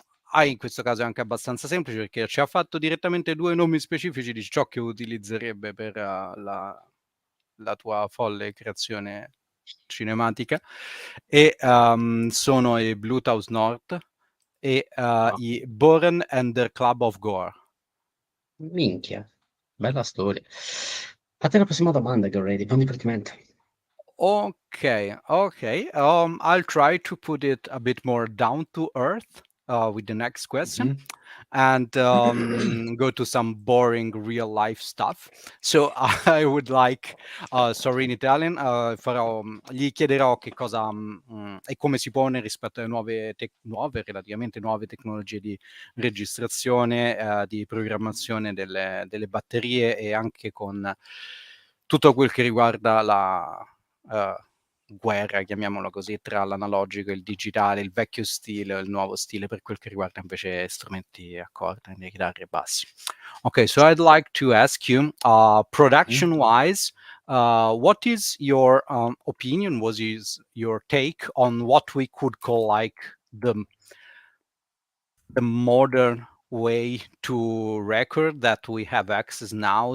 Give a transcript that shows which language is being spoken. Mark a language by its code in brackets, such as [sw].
[it] In questo caso è anche abbastanza semplice, perché ci ha fatto direttamente due nomi specifici di ciò che utilizzerebbe per la tua folle creazione cinematica, e sono i Bluetooth North e i Boren and the Club of Gore. Minchia, bella storia. Fate la prossima domanda, che ready, non divertimento. [en] Okay. I'll try to put it a bit more down to earth with the next question, and go to some boring real life stuff. So I would like, sorry in Italian, [it] gli chiederò che cosa e come si pone rispetto alle relativamente nuove tecnologie di registrazione, di programmazione delle batterie, e anche con tutto quel che riguarda guerra, chiamiamolo così, tra l'analogico e il digitale, il vecchio stile o il nuovo stile per quel che riguarda invece strumenti a corda, quindi chitarre e bassi. [en] Okay, so I'd like to ask you, production-wise, what is your opinion, what is your take on what we could call like the modern way to record that we have access now?